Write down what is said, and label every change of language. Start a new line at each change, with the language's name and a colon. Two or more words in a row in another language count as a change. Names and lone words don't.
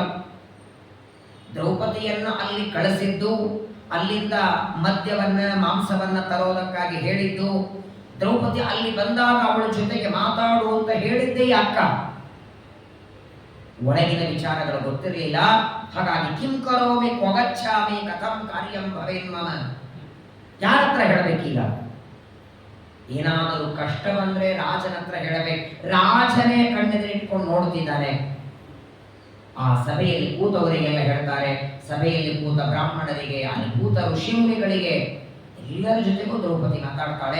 Kannada: ದ್ರೌಪದಿಯನ್ನ ಅಲ್ಲಿ ಕಳಿಸಿದ್ದು, ಅಲ್ಲಿಂದ ಮದ್ಯವನ್ನ, ಮಾಂಸವನ್ನ ತರೋದಕ್ಕಾಗಿ ಹೇಳಿದ್ದು, ದ್ರೌಪದಿ ಅಲ್ಲಿ ಬಂದಾಗ ಅವಳ ಜೊತೆಗೆ ಮಾತಾಡು ಅಂತ ಹೇಳಿದ್ದೇ ಅಕ್ಕ. ಒಳಗಿನ ವಿಚಾರಗಳು ಗೊತ್ತಿರಲಿಲ್ಲ. ಹಾಗಾಗಿ
Sanskrit: ಕಿಂ ಕರೋಮಿ ಕ್ವಗಚ್ಛಾಮಿ ಕಥಂ ಕಾರ್ಯಂ ಭವೇನ್ ಮಮ,
Kannada: ಯಾರ ಹತ್ರ ಹೇಳಬೇಕೀಗ? ಏನಾದರೂ ಕಷ್ಟ ಬಂದ್ರೆ ರಾಜನ ಹತ್ರ ಹೇಳಬೇಕು. ರಾಜನೇ ಕಣ್ಣೆದುರಿಟ್ಕೊಂಡು ನೋಡ್ತಿದ್ದಾನೆ. ಆ ಸಭೆಯಲ್ಲಿ ಕೂತವರಿಗೆಲ್ಲ ಹೇಳ್ತಾರೆ, ಸಭೆಯಲ್ಲಿ ಕೂತ ಬ್ರಾಹ್ಮಣರಿಗೆ, ಅಲ್ಲಿ ಕೂತ ಋಷಿಮುನಿಗಳಿಗೆ ಎಲ್ಲರ ಜೊತೆಗೂ ದ್ರೌಪದಿ ಮಾತಾಡ್ತಾಳೆ.